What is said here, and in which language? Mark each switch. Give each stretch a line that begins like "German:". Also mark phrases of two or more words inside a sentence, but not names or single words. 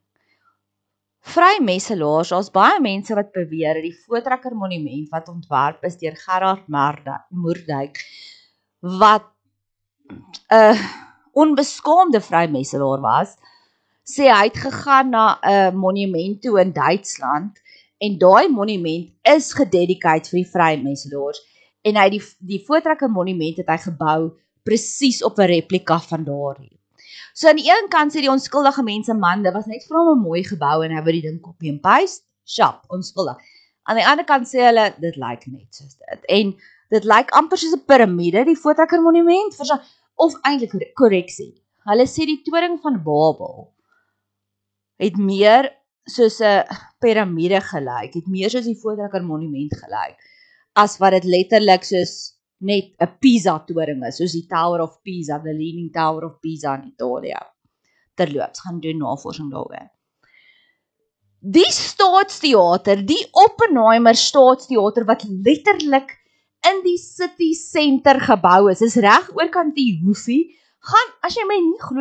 Afrikaans: Vrymesselaars, daar's baie mense wat beweer dat die Voortrekker Monument wat ontwerp is deur Gerard Moerdijk, wat 'n onbeskaamde vrymesselaar was, sê hy het gegaan na 'n monument toe in Duitsland en daai monument is gededicate vir die vrymesselaars en hy die Voortrekker Monument het hy gebou presies op 'n replika van daardie. So aan die een kant sê die onskuldige mense, man, dit was net vir hom 'n mooi gebou en hy wou die ding
English: copy and paste, sharp,
Afrikaans: onskuldig. Aan die ander kant sê hulle, dit lyk net soos dit. En dit lyk amper soos 'n piramide, die Voortrekker Monument, of eintlik korreksie. Hulle sê die toring van Babel het meer soos 'n piramide gelyk, het meer soos die Voortrekker Monument gelyk, as wat dit letterlik soos net 'n Pisa-toring is, soos die Tower of Pisa, the Leaning Tower of Pisa in Italië. Terloops, gaan doen navorsing daaroor. Die Staatsteater, die Oppenheimer Staatsteater, wat letterlik in die
English: city center
Afrikaans: gebou is reg oorkant die hoefie, as jy my nie glo